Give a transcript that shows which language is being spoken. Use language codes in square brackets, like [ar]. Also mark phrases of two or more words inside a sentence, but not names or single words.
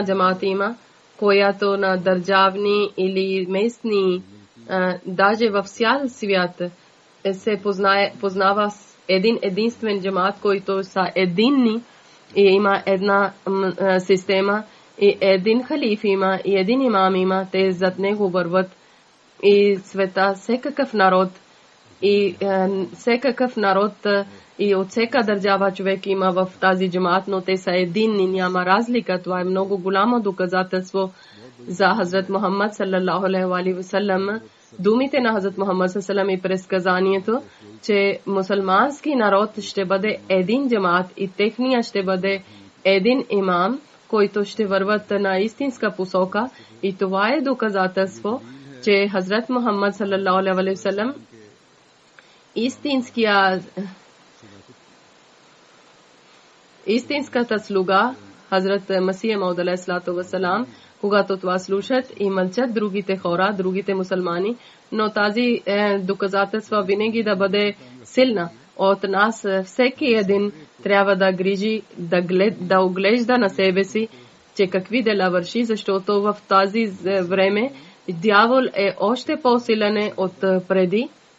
[bg] джамат има, която на държавни или местни, даже в цял свят се познава един единствен джамат, който са единни и има една система и един халиф има и един имам има, те зад него върват и света всекакъв народ и от всяка държава човек има в тази джамат, но те са единни, няма разлика. Това е много голямо доказателство за Хазрат Мухаммад [ar] صلى الله عليه وسلم. [bg] Думите на Хазрат Мухаммад [ar] صلى الله عليه وسلم [bg] и предсказанието, че мусулмански народ ще бъде един джамат и техния ще бъде един имам, който ще върват на истинска посока. И това е доказателство, че Хазрат Мухаммад [ar] صلى الله عليه وسلم [bg] истинската слуга Хазрат Масия Мауд [ar] عليه الصلاة والسلام, [bg] когато това слушат и мълчат другите хора, другите мусулмани, но тази доказателство винаги да бъде силна. От нас всеки един трябва да грижи, да оглежда на себе си, че какви дела върши, защото в тази време дявол е още по-силен от преди.